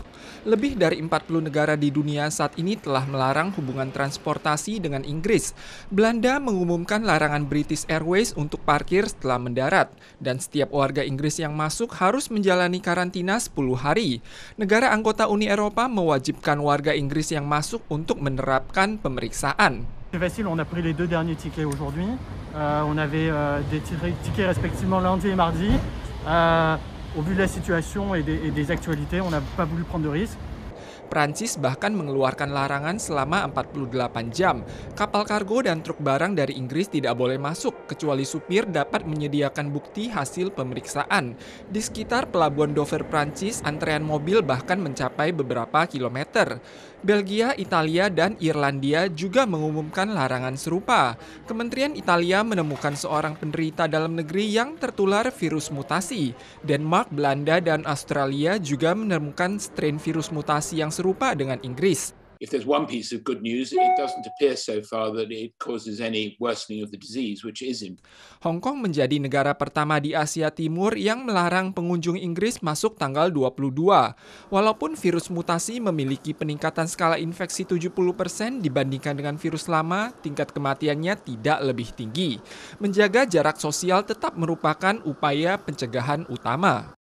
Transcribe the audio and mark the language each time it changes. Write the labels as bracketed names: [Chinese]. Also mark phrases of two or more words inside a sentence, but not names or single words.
[Indonesian] Lebih dari 40 negara di dunia saat ini telah melarang hubungan transportasi dengan Inggris. Belanda mengumumkan larangan British Airways untuk parkir setelah mendarat. Dan setiap warga Inggris yang masuk harus menjalani karantina 10 hari. Negara anggota Uni Eropa mewajibkan warga Inggris yang masuk untuk menerapkan pemeriksaan. [French] C'est facile, on a pris les 2 derniers tickets aujourd'hui. On avait des tickets respectivement lundi et mardi. Au vu de la situation et des actualités, on n'a pas voulu prendre de risques. [Indonesian] Prancis bahkan mengeluarkan larangan selama 48 jam. Kapal kargo dan truk barang dari Inggris tidak boleh masuk, kecuali supir dapat menyediakan bukti hasil pemeriksaan. Di sekitar pelabuhan Dover, Prancis, antrean mobil bahkan mencapai beberapa kilometer. Belgia, Italia, dan Irlandia juga mengumumkan larangan serupa. Kementerian Italia menemukan seorang penderita dalam negeri yang tertular virus mutasi. Denmark, Belanda, dan Australia juga menemukan strain virus mutasi yang serupa dengan Inggris. [English] If there's one piece of good news, it doesn't appear so far that it causes any worsening of the disease, which isn't. [Indonesian] Hong Kong menjadi negara pertama di Asia Timur yang melarang pengunjung Inggris masuk tanggal 22. Walaupun virus mutasi memiliki peningkatan skala infeksi 70% dibandingkan dengan virus lama, tingkat kematiannya tidak lebih tinggi. Menjaga jarak sosial tetap merupakan upaya pencegahan utama.